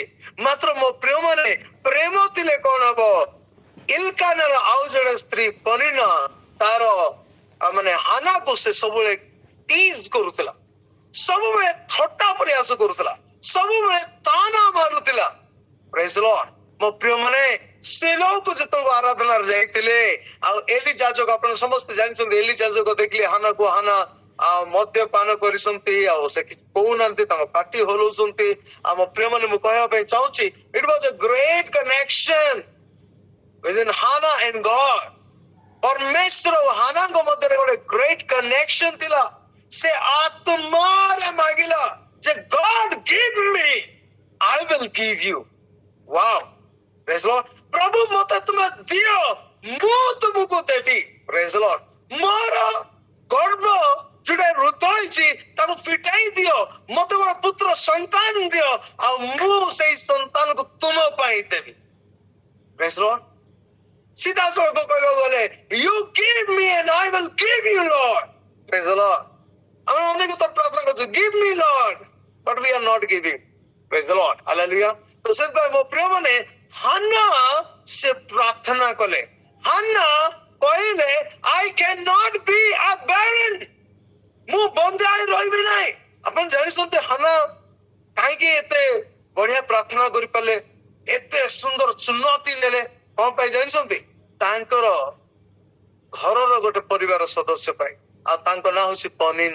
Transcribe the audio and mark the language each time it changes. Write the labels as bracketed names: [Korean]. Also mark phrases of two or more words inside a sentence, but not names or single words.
[Odia] ମାତ୍ର ମୋ ପ୍ରିୟ ମାନେ, ପ୍ରେମ ଥିଲେ କଣ ହବ? ଇଲକାନାର ଆଉ ଜଣେ ସ୍ତ୍ରୀ ପନିନା ତାର ମାନେ ହାନାକୁ ସେ ସବୁବେଳେ ଟିଜ କରୁଥିଲା, ସବୁବେଳେ ଥଟ୍ଟା ପ୍ରୟାସ କରୁଥିଲା, ସବୁବେଳେ ତାନା ମାରୁଥିଲା। [English] praise the Lord। [Odia] ମୋ ପ୍ରିୟ ମାନେ, ଶିଲୋହକୁ ଯେତେବେଳେ ଆରାଧନାରେ ଯାଇଥିଲେ, ଆଉ ଏଲି ଯାଜକ, ଆପଣ ସମସ୍ତେ ଜାଣିଛନ୍ତି, ଏଲି ଯାଜକ ଦେଖିଲେ ହାନାକୁ, ହାନା ମଦ୍ୟପାନ କରିଛନ୍ତି, ଆଉ ସେ କିଛି କହୁନାହାନ୍ତି, ତାଙ୍କ ପାଟି ହଲଉଛନ୍ତି। ଆମ ପ୍ରିୟ ମାନେ, ମୁଁ କହିବା ପାଇଁ ଚାହୁଁଛି, [English] it was a great connection within Hannah and God। [Odia] ପରମେଶ୍ୱର ଓ ହାନାଙ୍କ ମଧ୍ୟରେ ଗୋଟେ [English] great connection [Odia] ଥିଲା। ସେ ଆତ୍ମାରେ ମାଗିଲା ଯେ [English] God give me, I will give you। wow, praise the Lord। [Odia] ପ୍ରଭୁ ମତେ ତୁମେ ଦିଅ, ମୁଁ ତୁମକୁ ଦେବି। [English] praise the Lord। [Odia] ମୋର ଗର୍ବ ଯୋଉଟା ରୁଦ୍ଧ ହେଇଛି ତାକୁ ଫିଟାଇ ଦିଅ, ମତେ ଗୋଟେ ପୁତ୍ର ସନ୍ତାନ ଦିଅ, ଆଉ ମୁଁ ସେଇ ସନ୍ତାନକୁ ତୁମ ପାଇଁ ଦେବି। [English] Praise the Lord. [Odia] ସିଧାସଳଖ କହିବାକୁ ଗଲେ [English] you give me and I will give you Lord. Praise the Lord. [Odia] ଆମେ ଅନେକ ଥର ପ୍ରାର୍ଥନା କରୁଛୁ [English] give me Lord, but we are not giving. Praise the Lord. Hallelujah. [Odia] ତ ସେଥିପାଇଁ ମୋ ପ୍ରିୟ ମାନେ ହାନ୍ନା ସେ ପ୍ରାର୍ଥନା କଲେ, ହାନ୍ନା କହିଲେ [English] I cannot be a barren. [Odia] ମୁଁ ବନ୍ଧା ହେଇ ରହିବି ନାହିଁ। ଆପଣ ଜାଣିଛନ୍ତି ହାନ୍ନା କାହିଁକି ଏତେ ବଢିଆ ପ୍ରାର୍ଥନା କରିପାରିଲେ, ଏତେ ସୁନ୍ଦର ଚୁନୌତି ନେଲେ? କଣ ପାଇଁ ଜାଣିଛନ୍ତି? ତାଙ୍କର ଘରର ଗୋଟେ ପରିବାର ସଦସ୍ୟ ପାଇଁ, ଆଉ ତାଙ୍କ ନାଁ ହଉଛି ପନିନା।